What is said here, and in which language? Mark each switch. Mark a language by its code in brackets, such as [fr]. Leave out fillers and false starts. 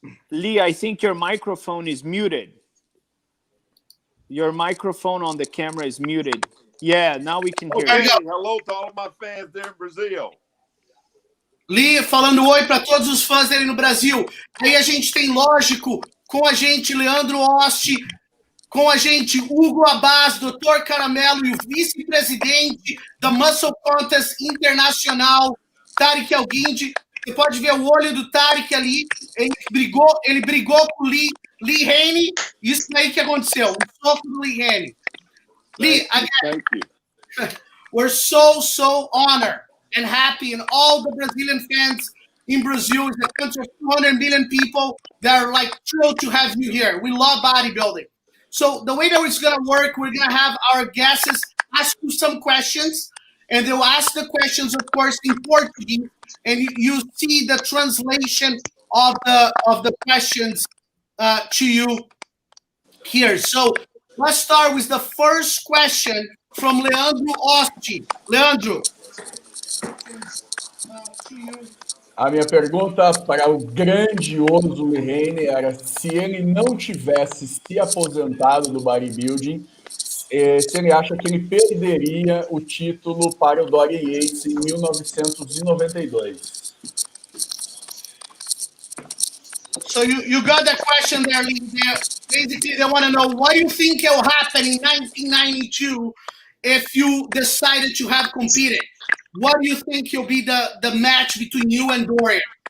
[en] Lee, I think your microphone is muted. Your microphone on the camera is muted. Yeah, now we can hear you. Hello to all of my fans there in Brazil. [pt] Lee falando oi para todos os fãs dele no Brasil. Aí a gente tem, lógico, com a gente Leandro Osti, com a gente Hugo Abaz, Dr. Caramelo e o vice-presidente da Muscle Contest Internacional, Tariq Elguindi. Você pode ver o olho do Tariq ali. Ele brigou com o Lee Haney. Isso aí que aconteceu. O soco do Lee Haney. [en] Lee, again, we're so honored and happy, and all the Brazilian fans in Brazil is a country of 200 million people that are like thrilled to have you here. We love bodybuilding. So the way that it's going to work, we're going to have our guests ask you some questions, and they'll ask the questions, of course, in Portuguese, and you see the translation of the questions to you here. So let's start with the first question from Leandro Osti. Leandro. [pt] A minha pergunta para o grandioso Lee Haney era se ele não tivesse se aposentado do bodybuilding, se ele acha que ele perderia o título para o Dorian Yates em 1992. [en] So you got that question there, Lee. Basically, they want to know what do you think will happen in 1992 if you decided to have competed? What do you think will be the match between you and Dorian?